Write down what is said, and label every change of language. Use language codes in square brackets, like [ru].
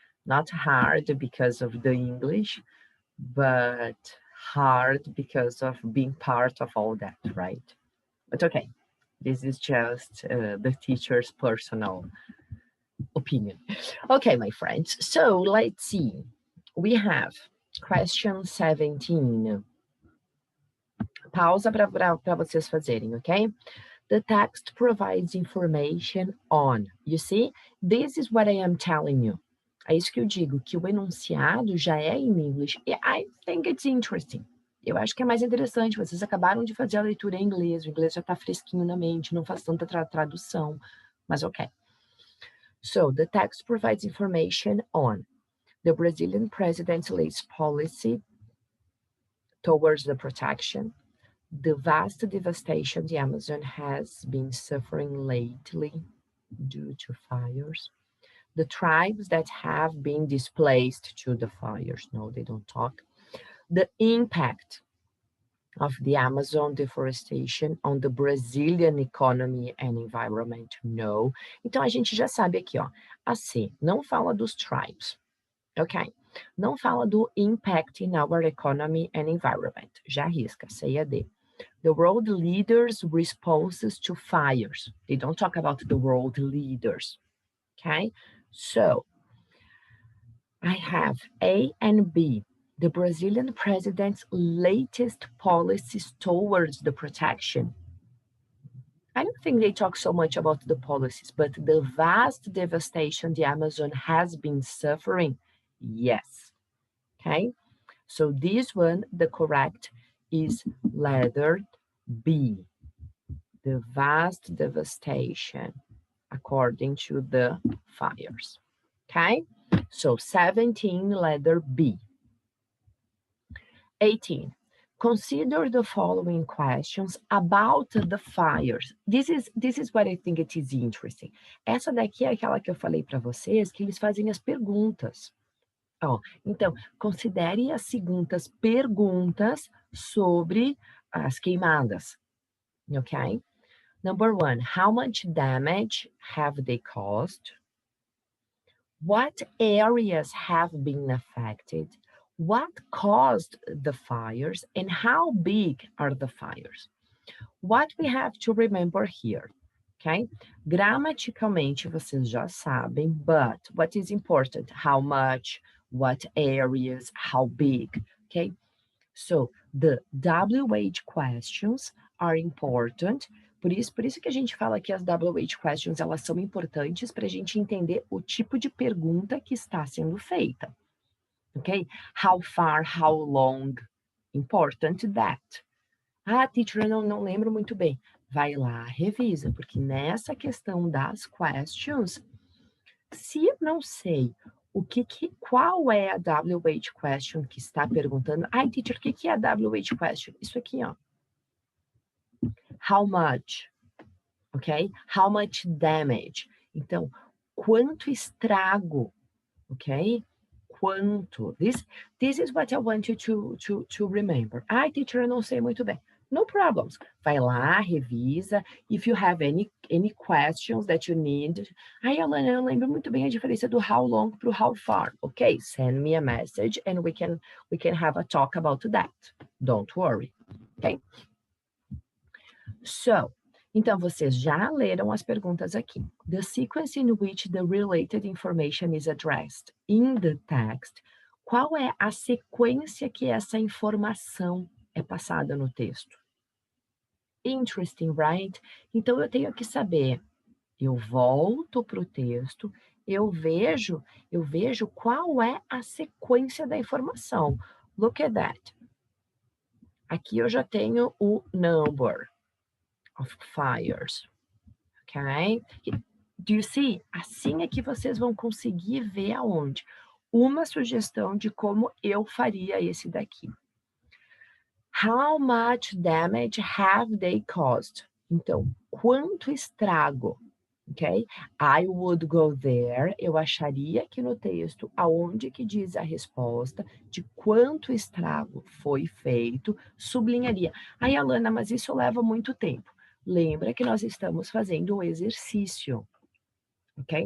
[en] Not hard because of the English, but hard because of being part of all that, right? But okay, this is just the teacher's personal opinion. Okay, my friends, so let's see. We have question 17. [pt] Pausa para vocês fazerem, ok? [en] The text provides information on. You see, this is what I am telling you. [pt] É isso que eu digo, que o enunciado já é em inglês. [en] E I think it's interesting. [pt] Eu acho que é mais interessante. Vocês acabaram de fazer a leitura em inglês, o inglês já está fresquinho na mente, não faz tanta tradução, mas ok. [en] So, the text provides information on the Brazilian president's latest policy towards the protection, the vast devastation the Amazon has been suffering lately due to fires, the tribes that have been displaced to the fires, no, they don't talk, the impact of the Amazon deforestation on the Brazilian economy and environment, no. [pt] Então, a gente já sabe aqui, ó, a C não fala dos tribes, ok? Não fala do [en] impact in our economy and environment, [pt] já arrisca, C e D. [en] The world leaders' responses to fires. They don't talk about the world leaders, okay? So, I have A and B. The Brazilian president's latest policies towards the protection. I don't think they talk so much about the policies, but the vast devastation the Amazon has been suffering, yes. Okay, so this one, the correct is letter B, the vast devastation according to the fires. Okay, so 17, letter B. 18. Consider the following questions about the fires. This is what I think it is interesting. [pt] Essa daqui é aquela que eu falei para vocês, que eles fazem as perguntas. Ó, então, considere as seguintes perguntas sobre as queimadas, ok? [en] Number 1, how much damage have they caused? What areas have been affected? What caused the fires and how big are the fires? What we have to remember here, okay? [pt] Gramaticalmente vocês já sabem, [en] but what is important? How much, what areas, how big, okay? So the WH questions are important. [pt] Por isso que a gente fala que as WH questions, elas são importantes para a gente entender o tipo de pergunta que está sendo feita. Ok? [en] How far, how long? Important that. [pt] Ah, teacher, eu não lembro muito bem. Vai lá, revisa, porque nessa questão das questions, se eu não sei qual é a WH question que está perguntando, ai, teacher, o que é a WH question? Isso aqui, ó. [en] How much? [pt] Ok? [en] How much damage? [pt] Então, quanto estrago? Ok? Quanto? [en] This is what I want you to remember. [pt] Ai, teacher, eu não sei muito bem. [en] No problems. [pt] Vai lá, revisa. [en] If you have any questions that you need. [pt] Ai, Alana, eu não lembro muito bem a diferença do how long para o how far. [en] Ok, send me a message and we can have a talk about that. Don't worry. Ok? [pt] So, então, vocês já leram as perguntas aqui. [en] The sequence in which the related information is addressed in the text. [pt] Qual é a sequência que essa informação é passada no texto? [en] Interesting, right? [pt] Então, eu tenho que saber. Eu volto para o texto, eu vejo qual é a sequência da informação. [en] Look at that. [pt] Aqui eu já tenho o [en] number of fires. [pt] Ok? [en] Do you see? [pt] Assim é que vocês vão conseguir ver aonde. Uma sugestão de como eu faria esse daqui. [en] How much damage have they caused? [pt] Então, quanto estrago? Ok? [en] I would go there. [pt] Eu acharia aqui no texto aonde que diz a resposta de quanto estrago foi feito, sublinharia. Ai, Alana, mas isso leva muito tempo. Lembra que nós estamos fazendo o exercício, ok?